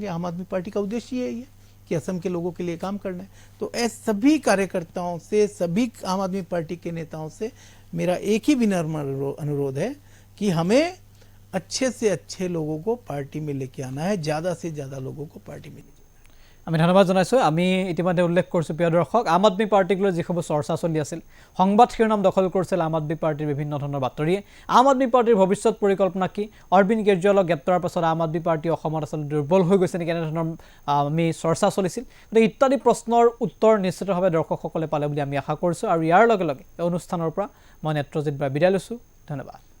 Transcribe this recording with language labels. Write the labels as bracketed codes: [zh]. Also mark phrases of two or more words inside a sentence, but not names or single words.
[hi] आम आदमी पार्टी का उद्देश्य यही है कि असम के लोगों के लिए काम करना है। तो ऐसे सभी कार्यकर्ताओं से, सभी आम आदमी पार्टी के नेताओं से मेरा एक ही विनम्र अनुरोध है कि हमें अच्छे से अच्छे लोगों को पार्टी में लेके आना है, ज्यादा से ज्यादा लोगों को पार्टी में लेके आना है। [as] আমি ধন্যবাদ জনাইছোঁ আমি ইতিমধ্যে উল্লেখ কৰিছোঁ প্ৰিয় দৰ্শক আম আদমি পাৰ্টিক লৈ যিসমূহ চৰ্চা চলি আছিল সংবাদ শিৰোনাম দখল কৰিছিল আম আদমি পাৰ্টিৰ বিভিন্ন ধৰণৰ বাতৰিয়ে আম আদমি পাৰ্টিৰ ভৱিষ্যত পৰিকল্পনা কি অৰবিন্দ কেজৰিৱালক গ্ৰেপ্তাৰৰ পাছত আম আদমি পাৰ্টি অসমত আচলতে দুৰ্বল হৈ গৈছে নেকি এনেধৰণৰ আমি চৰ্চা চলিছিল গতিকে ইত্যাদি প্ৰশ্নৰ উত্তৰ নিশ্চিতভাৱে দৰ্শকসকলে পালে বুলি আমি আশা কৰিছোঁ আৰু ইয়াৰ লগে লগে এই অনুষ্ঠানৰ পৰা মই নেত্ৰজিৎ বৰা বিদায় লৈছোঁ ধন্যবাদ